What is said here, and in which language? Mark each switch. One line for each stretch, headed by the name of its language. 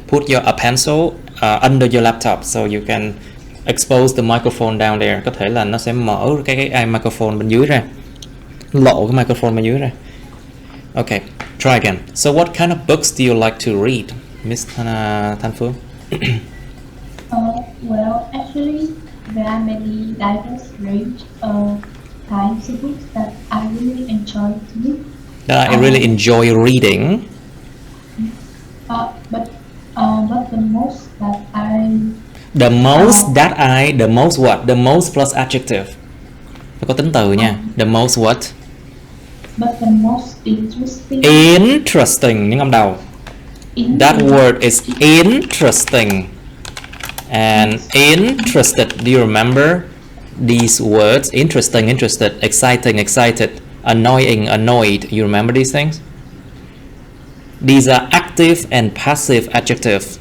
English: Put a pencil under your laptop so you can expose the microphone down there.
Vietnamese: Có thể là nó sẽ mở cái microphone bên dưới ra. Lộ cái microphone bên dưới ra.
English: Okay, try again. So what kind of books do you like to read, Miss Thanh Phương? Well, actually, there are many diverse range of types of books that I really enjoy to read. That I really enjoy reading. But the most that I... The most what? The most plus adjective.
Vietnamese: Phải có tính từ nha.
English: The most what? But the most interesting.
Vietnamese: Interesting, những âm đầu.
English: That word is interesting. And interested, do you remember these words? Interesting, interested, exciting, excited, annoying, annoyed. You remember these things? These are active and passive adjectives.